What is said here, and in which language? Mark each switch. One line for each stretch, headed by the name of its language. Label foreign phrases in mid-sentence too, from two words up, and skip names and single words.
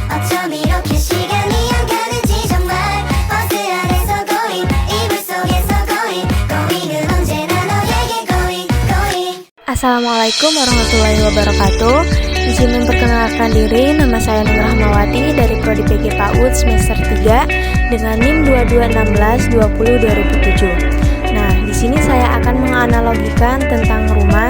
Korean: 어쩜 이렇게 시간이 안 가는지 정말 버스 안에서 고잉 이불 속에서 고잉 고잉은 언제나 너에게
English: going going.
Arabic: السلام عليكم ورحمة الله وبركاته.
Indonesian: Izin memperkenalkan diri, nama saya Nur Rahmawati dari Prodi PG PAUD semester 3 dengan NIM 2216202007. Nah, di sini saya akan menganalogikan tentang rumah.